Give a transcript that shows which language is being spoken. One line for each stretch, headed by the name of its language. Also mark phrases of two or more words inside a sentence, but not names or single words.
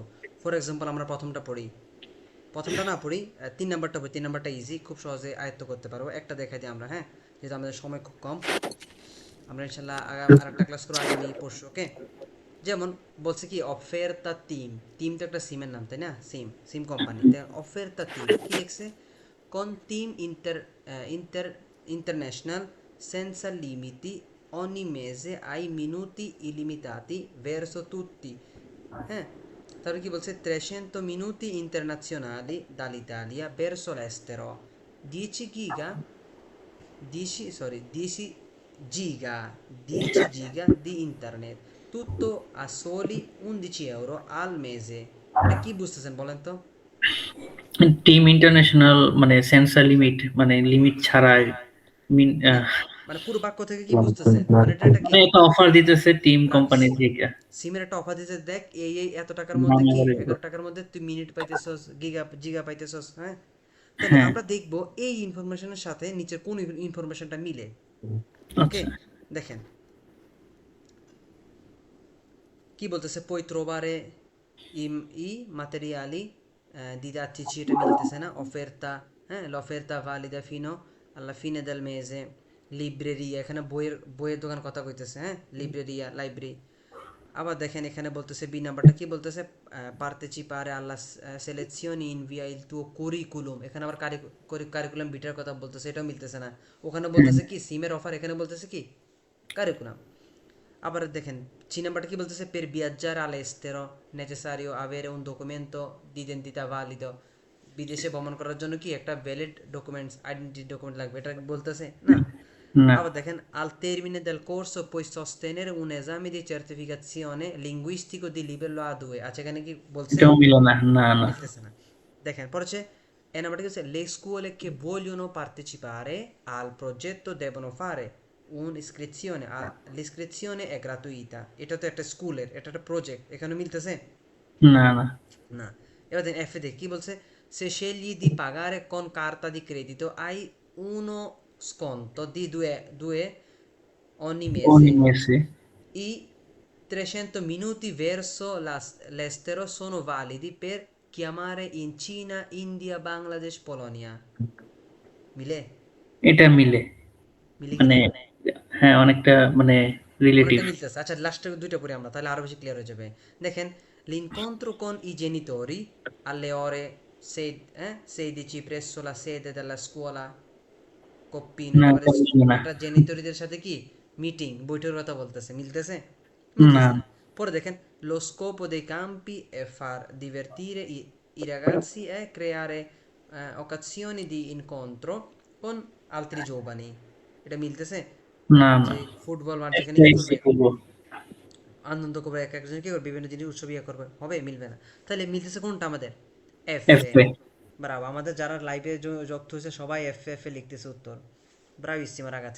English: for example
Bangla: আমরা প্রথমটা পড়ি, প্রথমটা না পড়ি, 3 নাম্বারটা পড়ি। 3 নাম্বারটা ইজি, খুব সহজে আয়ত্ত করতে পারবো। একটা দেখাই দিই আমরা, হ্যাঁ, যেহেতু আমাদের সময় খুব কম। আমরা ইনশাল্লাহ আর একটা ক্লাস করবো আগামী পরশু, ওকে। যেমন বলছে কি অফেরতা টিম, টিম তো একটা সিমের নাম তাই না, সিম, সিম কোম্পানি। অফেরতা টিম কি লিখছে,
Italian: con team international senza limiti ogni mese ai minuti illimitati verso tutti,
Bangla: হ্যাঁ। তারপরে কি বলছে,
Italian: 300 minuti internazionali dall'Italia verso l'estero, 10 giga, 10 giga, 10 giga di internet, tutto a soli 11 euro al mese।
Bangla: এটা কি বুঝতেছেন বলেন তো? টিম ইন্টারন্যাশনাল মানে
Italian: senza limiti,
Bangla: মানে লিমিট ছাড়া না, মানে পুরো বাক্য থেকে কি বুঝতেছেন, মানে এটা কি, মানে একটা অফার দিতেছে টিম না, কোম্পানি থেকে। সিমের একটা অফার দিতে, দেখ এই এই এত টাকার মধ্যে কি, বাংলা 11 টাকার মধ্যে তুই মিনিট পাইতেছস, গিগা জিগা পাইতেছস, হ্যাঁ। তাহলে হ্যাঁ। আমরা দেখব এই ইনফরমেশনের সাথে নিচের কোন ইনফরমেশনটা মিলে, ওকে। আচ্ছা। দেখেন কি বলতেছে,
Italian: puoi trovare i materiali didattici,
Bangla: এটা মিলতেছে না, অফেরতা, হ্যাঁ,
Italian: l'offerta valida fino alla fine del mese, libreria,
Bangla: এখানে বইয়ের বইয়ের দোকান কথা কইতেছে, হ্যাঁ, লিব্রেরিয়া লাইব্রেরি। আবার দেখেন এখানে বলতেছে বি নাম্বারটা কি বলতেছে,
Italian: partecipare alla selezione invia il tuo curriculum,
Bangla: এখানে আবার কারিকুলাম বিটার কথা বলতেছে, এটাও মিলতেছে না। ওখানে বলতেছে কি সিমের অফার, এখানে বলতেছে কি কারিকুলাম। আবার দেখেন সি নাম্বারটা কি বলতেছে,
Italian: per viaggiare all'estero necessario avere un documento di identità valido,
Bangla: বিদেশে ভ্রমণ করার জন্য কি একটা ভ্যালিড ডকুমেন্টস, আইডেন্টি ডকুমেন্ট লাগবে, এটা বলতেছে না। না, আবার দেখেন
Italian: al termine del corso puoi sostenere un esame di certificazione linguistico di livello A2,
Bangla: আচ্ছা এখানে কি বলছে, এটাও মিলে না। না, না। মিলতেছে না। দেখেন পরে হচ্ছে এ নাম্বারটা কি হচ্ছে,
Italian: le scuole che vogliono partecipare al progetto devono fare un'iscrizione, l'iscrizione è gratuita,
Bangla: এটা তো একটা স্কুলের, এটা একটা প্রজেক্ট, এখানে মিলতেছে না, না। না। এবার দেখেন এফ কি বলছে,
Italian: se scegli di pagare con carta di credito hai uno sconto di 2 ogni mese,
Bangla: অনেক মেসে।
Italian: i 300 minuti verso l'estero sono validi per chiamare in Cina, India, Bangladesh, Polonia,
Bangla: মিলে, এটা মিলে। মিলে মানে কিনা, হ্যাঁ, অনেকটা মানে রিলেটিভ। অনেকটা মিলতেছে। আচ্ছা লাস্টের দুইটা পড়ি আমরা, তাহলে আরো বেশি ক্লিয়ার হয়ে যাবে।
Italian: দেখেন l'incontro con i genitori alle ore 16 presso la sede della scuola Coppino,
Bangla: না, এবারে এটা মিলে না। এটা জেনিটরিদের সাথে কি মিটিং, বৈঠকের কথা বলতেছে, মিলতেছে, না, মিলতেছে না। পরে দেখেন
Italian: lo scopo dei campi è far divertire i ragazzi e creare occasioni di incontro con altri giovani।
Bangla: এটা মিলতেছে? না যে না, ফুটবল মাঠ যেখানে কি একটাই সি করবে, করবো। আনন্দ করবে, এক একজন কি করবে, বিভিন্ন জিনিস উৎসব ইয়ে করবে, হবে? মিলবে না। তাহলে মিলতেছে কোনটা আমাদের? এফ এফ এ। এ। ব্রাভো, আমাদের যারা লাইভে যুক্ত হয়েছে সবাই এফ এফ এ লিখতেছে উত্তর।
Italian: bravissimo ragazzi.